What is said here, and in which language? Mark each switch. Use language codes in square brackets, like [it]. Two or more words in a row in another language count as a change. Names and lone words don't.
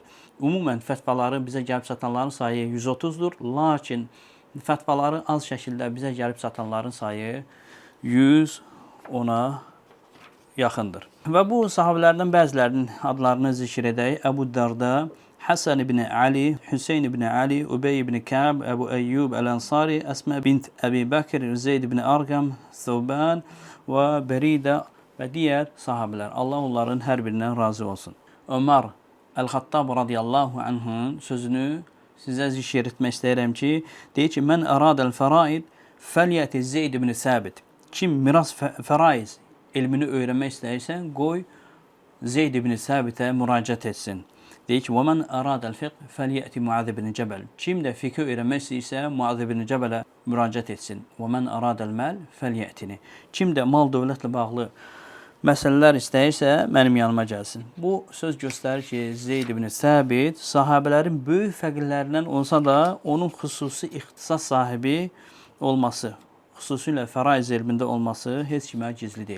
[az] Ümumən fətvaları bizə gəlib çatanların sayı 130-dur, lakin fətvaları az şəkildə bizə gəlib çatanların sayı 110-a yaxındır. Və bu sahabələrdən bəzilərinin adlarını zikr edək. Əbu Darda, Hasan ibn Ali, Hüseyin ibn Ali, Ubey ibn Ka'b, [tr] Ebu Eyyub el-Ansari, Esma bint Ebi Bakr, Zeyd ibn Arqam, Thuban ve Berida ve diğer sahabeler. Allah onların her birinden razı olsun. [az] Ömer el-Hattab [ar] رضي الله عنه'ın [az] sözünü sizə zikr etmək istəyirəm ki, deyir ki, [ar] من أراد الفرائض فليأت [az] Zeyd ibn Səbit. Kim miras fəraiz elmini öyrənmək istəyirsən, qoy Zeyd ibn Səbitə müraciət etsin. Deyir ki, [ar] وَمَنْ أَرَادَ الْفِقْهِ فَلْيَأْتِ مُعَاذ بن Cəbəl. [az] Kim də fiqh öyrənmək istəyirsə, Muaz ibn Cəbələ müraciət etsin. [ar] وَمَنْ أَرَادَ الْمَالِ فَلْيَأْتِنِ. [az] Kim də mal dövlətlə bağlı məsələlər istəyirsə, mənim yanıma gəlsin. Bu söz göstərir ki, Zeyd ibn Səbit sahabələrin böyük fəqirlərindən olsa da, onun xüsusi ixtisas sahibi olması, xüsusilə fəraiz elmində olması heç kimə gizli deyil.